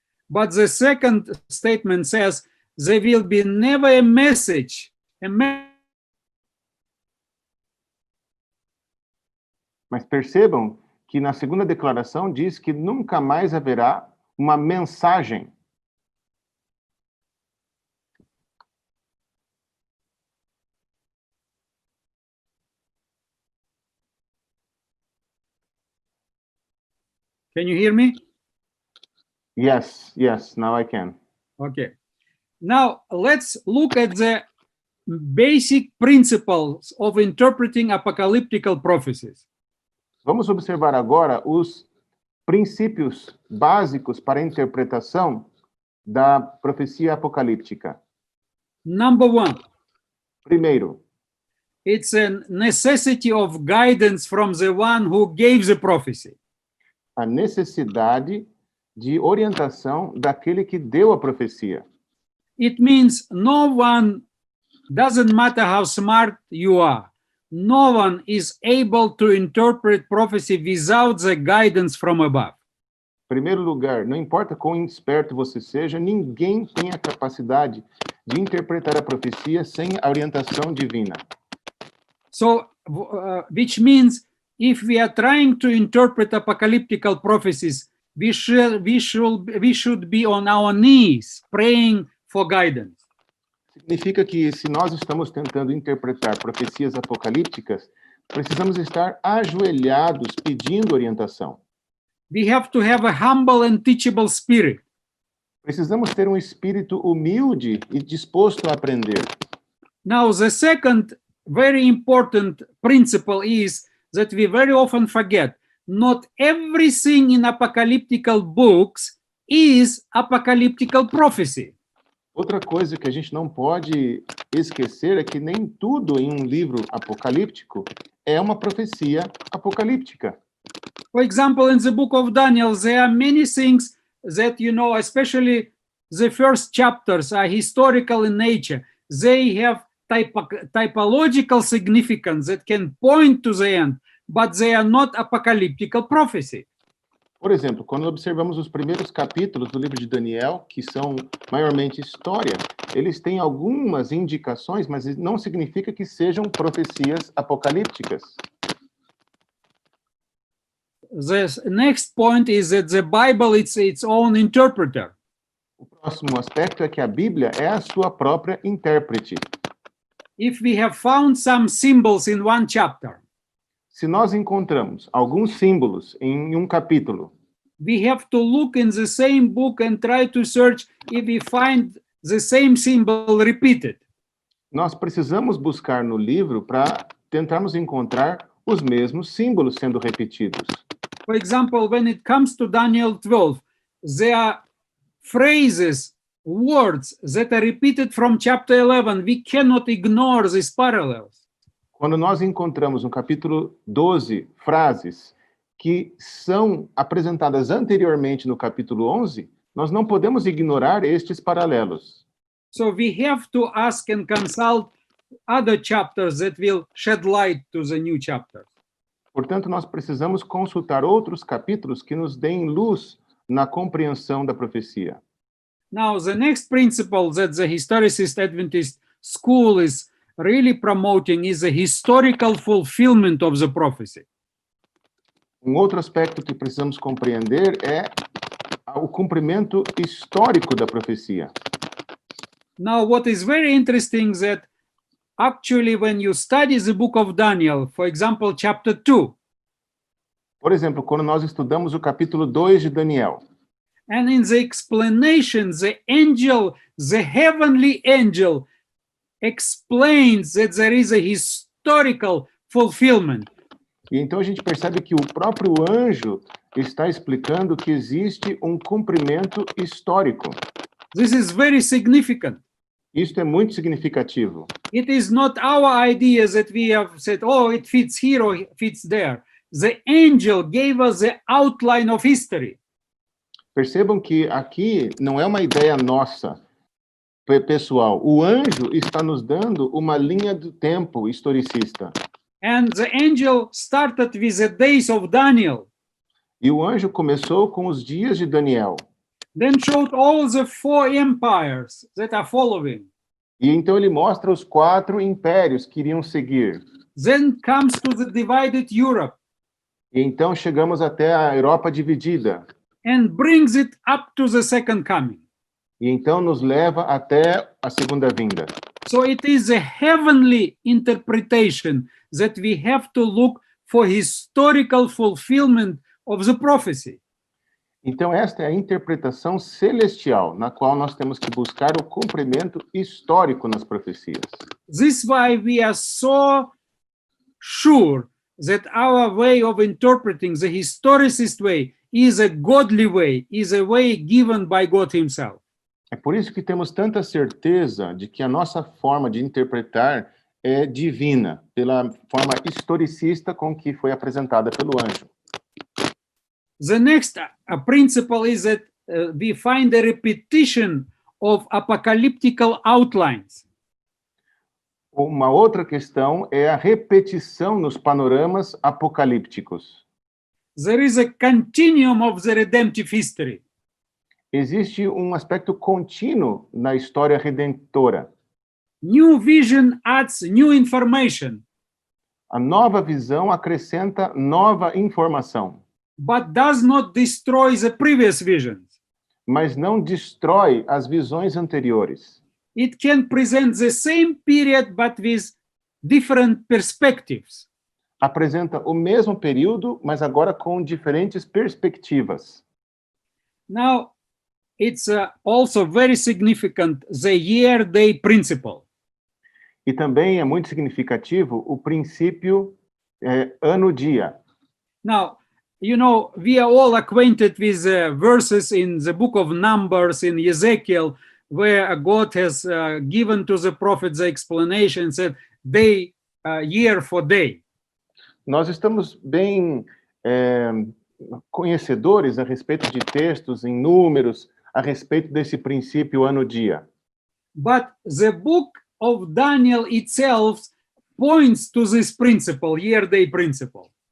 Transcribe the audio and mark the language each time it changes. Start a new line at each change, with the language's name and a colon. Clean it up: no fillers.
English: But the second statement says, there will be never a message,
Portuguese: Mas percebam que na segunda declaração diz que nunca mais haverá uma mensagem.
English: Can you hear me? Yes, now I can. Okay. Now let's look at the basic principles of interpreting apocalyptical prophecies.
Portuguese: Vamos observar agora os princípios básicos para a interpretação da profecia apocalíptica.
English: Number one,
Portuguese: Primeiro,
English: it's a necessity of guidance from the one who gave the prophecy.
Portuguese: a necessidade de orientação daquele que deu a profecia.
English: It means no one, doesn't matter how smart you are, no one is able to interpret prophecy without the guidance from above.
Portuguese: Em primeiro lugar, não importa quão esperto você seja, ninguém tem a capacidade de interpretar a profecia sem a orientação divina.
English: So, which means if we are trying to interpret apocalyptical prophecies, we should be on our knees praying for guidance.
Portuguese: Significa que se nós estamos tentando interpretar profecias apocalípticas, precisamos estar ajoelhados pedindo orientação.
English: We have to have a humble and teachable spirit.
Portuguese: Precisamos ter um espírito humilde e disposto a aprender.
English: Now, the second very important principle is that we very often forget not everything in apocalyptical books is apocalyptical prophecy.
Portuguese: Outra coisa que a gente não pode esquecer é que nem tudo em um livro apocalíptico é uma profecia apocalíptica.
English: For example, in the book of Daniel, there are many things that, especially the first chapters are historical in nature. They have typological significance that can point to the end, but they are not apocalyptical prophecy.
Portuguese: Por exemplo, quando observamos os primeiros capítulos do livro de Daniel, que são maiormente história, eles têm algumas indicações, mas não significa que sejam profecias apocalípticas.
English: The next point is that the Bible is its own interpreter.
Portuguese: O próximo aspecto é que a Bíblia é a sua própria intérprete.
English: If we have found some symbols in one chapter,
Portuguese: Se nós encontramos alguns símbolos em um capítulo,
English: we have to look in the same book and try to search if we find the same symbol repeated.
Portuguese: nós precisamos buscar no livro para tentarmos encontrar os mesmos símbolos sendo repetidos.
English: For example, when it comes to Daniel 12, there are phrases, words that are repeated from chapter 11. We cannot ignore these parallels.
Portuguese: Quando nós encontramos no capítulo 12 frases que são apresentadas anteriormente no capítulo 11, nós não podemos ignorar estes paralelos.
English: So we have to ask and consult other chapters that will shed light to the new chapters.
Portuguese: Portanto, nós precisamos consultar outros capítulos que nos deem luz na compreensão da profecia.
English: Now, the next principle that the historicist Adventist school is really promoting is the historical fulfillment of the prophecy.
Portuguese: Outro aspecto que precisamos compreender é o cumprimento histórico da profecia.
English: Now, what is very interesting that actually when you study the book of Daniel, for example, chapter 2,
Portuguese: Por exemplo, quando nós estudamos o capítulo 2 de Daniel,
English: and in the explanation, the heavenly angel explains that there is a historical fulfillment.
Portuguese: e então a gente percebe que o próprio anjo está explicando que existe um cumprimento histórico.
English: This is very significant.
Portuguese: Isto é muito significativo.
English: It is not our ideas that we have said, oh, it fits here or it fits there. The angel gave us the outline of history.
Portuguese: Percebam que aqui não é uma ideia nossa, pessoal. O anjo está nos dando uma linha do tempo historicista.
English: And the angel started with the days of Daniel,
Portuguese: E o anjo começou com os dias de Daniel.
English: then showed all the 4 empires that are following.
Portuguese: E então ele mostra os 4 impérios que iriam seguir.
English: Then comes to the divided Europe
Portuguese: E então chegamos até a Europa dividida.
English: and brings it up to the second coming.
Portuguese: E então nos leva até a segunda vinda.
English: So it is a heavenly interpretation that we have to look for historical fulfillment of the prophecy.
Portuguese: Então esta é a interpretação celestial, na qual nós temos que buscar o cumprimento histórico nas profecias.
English: This is why we are so sure that our way of interpreting the historicist way is a godly way, is a way given by God himself.
Portuguese: É por isso que temos tanta certeza de que a nossa forma de interpretar é divina, pela forma historicista com que foi apresentada pelo anjo.
English: The next principle is that we find a repetition of apocalyptical outlines.
Portuguese: Uma outra questão é a repetição nos panoramas apocalípticos.
English: There is a continuum of the redemptive history.
Portuguese: Existe um aspecto contínuo na história redentora.
English: New vision adds new information,
Portuguese: A nova visão acrescenta nova informação,
English: but does not destroy the previous visions.
Portuguese: mas não destrói as visões anteriores.
English: it can present the same period but with different perspectives.
Portuguese: Apresenta o mesmo período, mas agora com diferentes perspectivas.
English: Now, it's also very significant, the year-day principle.
Portuguese: E também é muito significativo o princípio ano-dia.
English: Now, you know, we are all acquainted with verses in the book of Numbers in Ezekiel, where God has given to the prophet the explanation, said day, year for day.
Portuguese: Nós estamos bem conhecedores a respeito de textos em números, a respeito desse princípio ano-dia.
English: But the book of Daniel itself points to this principle, year-day principle.